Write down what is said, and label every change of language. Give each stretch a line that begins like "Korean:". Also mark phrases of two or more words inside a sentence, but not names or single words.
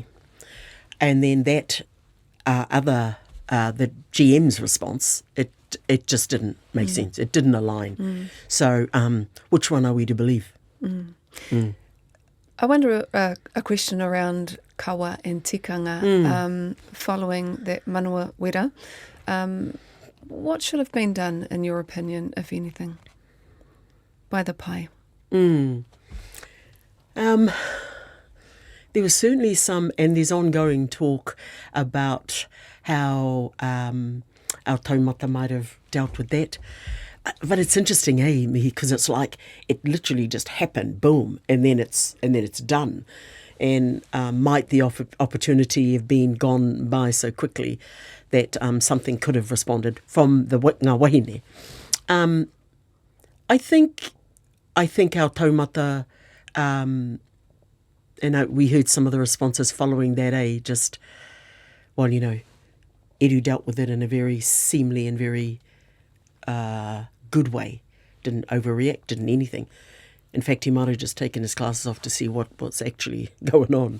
English: And then that the GM's response, it just didn't make sense. It didn't align. So which one are we to believe? I wonder a question around Kawa and tikanga following that
Māori: manawa wera.
English: What should have been done, in your opinion, if anything, by the pai? There was certainly some, and there's ongoing talk about how our taumata might have dealt with that. But it's interesting, Mihi, because it's like it literally just happened, boom, and then it's done. And might the opportunity have been gone by so quickly that something could have responded from the
Māori: ngā wahine.
English: I think our taumata, we heard some of the responses following that, Edu dealt with it in a very seemly and very good way. Didn't overreact, didn't anything. In fact, he might have just taken his glasses off to see what's actually going on.